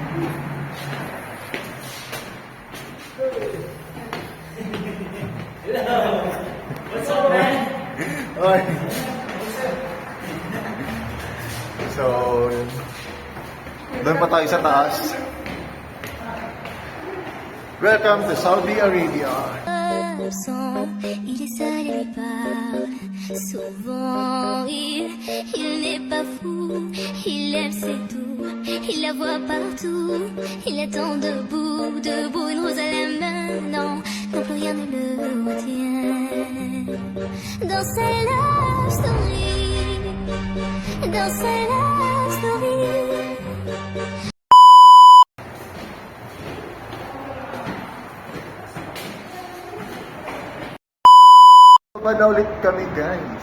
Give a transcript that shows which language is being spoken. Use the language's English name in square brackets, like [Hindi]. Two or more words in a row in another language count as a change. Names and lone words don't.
[English] What's up, man? [Filipino] Oy. So, doon pa tayo sa taas. [English] Welcome to Saudi Arabia. [French] Il est seul et lui parle. Souvent, il n'est pas fou. Il aime ses tout. Il la voit partout. Il attend debout, une rose à la main. Non, plus rien ne le retient. Dans sa [English] love story. [French] Dans sa [English] love story. [Filipino] Baba na ulit kami guys.